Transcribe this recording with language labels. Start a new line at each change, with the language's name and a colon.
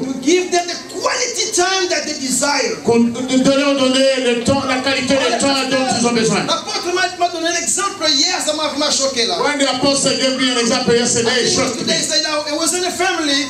English: To give them the quality time that they desire.
French: De leur donner le temps, la qualité de temps dont ils ont besoin. L'apôtre m'a donné un exemple hier, ça m'a vraiment choqué là.
English: When the apostle gave me an example yesterday, it shocked me. They said it was in a family.